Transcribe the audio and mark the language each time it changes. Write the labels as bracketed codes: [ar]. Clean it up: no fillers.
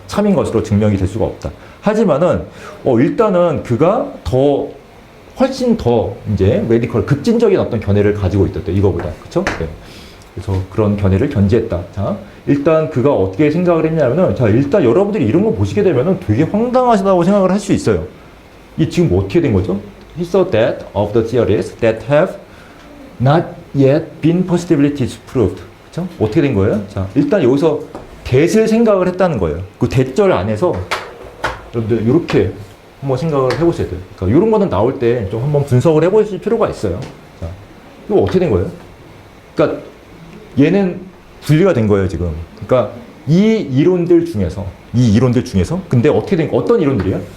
[ko] 참인 것으로 증명이 될 수가 없다. 하지만은 일단은 그가 훨씬 더 이제 레디컬 급진적인 어떤 견해를 가지고 있었대. 이거보다. 그쵸? 네. 그래서 그런 견해를 견지했다. 자, 일단 그가 어떻게 생각을 했냐면은 일단 여러분들이 이런 거 보시게 되면은 되게 황당하다고 생각을 할 수 있어요. 이게 지금 어떻게 된 거죠? [en] He saw that of the theories that have not yet been positively disproved. [ko] 그쵸? 어떻게 된 거예요? 자, 일단 여기서 that을 생각을 했다는 거예요. 그 that절 안에서 여러분들 이렇게 한번 생각을 해보셔야 돼요. 그러니까 이런 거는 나올 때 좀 한번 분석을 해보실 필요가 있어요. 자, 이거 어떻게 된 거예요? 그러니까 얘는 분리가 된 거예요, 지금. 그러니까 이 이론들 중에서 근데 어떻게 된 어떤 이론들이에요?